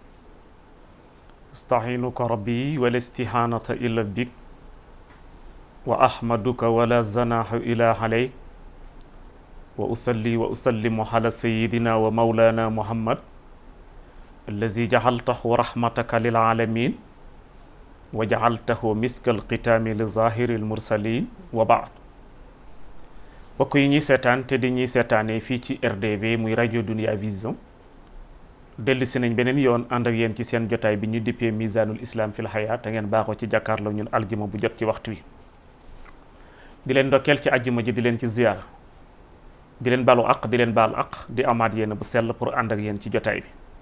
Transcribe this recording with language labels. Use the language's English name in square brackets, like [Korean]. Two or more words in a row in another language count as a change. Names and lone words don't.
[Arabic] استعينك ربي ولا استهانة إلا بك وأحمدك ولا زناح إلا عليك وأصلي وأسلم على سيدنا ومولانا محمد الذي جعلته رحمتك للعالمين وجعلته مسك الختام لظاهر المرسلين وبعد. [Wolof] bokk yi ñuy seetaan te di ñuy seetaanee fii ci RDV muy rajo Dunia Vision dellu si nañ beneen yoon ànd ak yéen ci seen jotaay bi ñu dippee Misanul Islam fil Hayaat te ngeen baaxoo ci jàkkaarloo ñun aljuma bu jot ci waxtu wi di leen ndokkeel ci aljuma ji di leen ci ziyaara di leen balu aq di leen baal aq di amaat yéen bu sell pour ànd ak yéen ci jotaay bi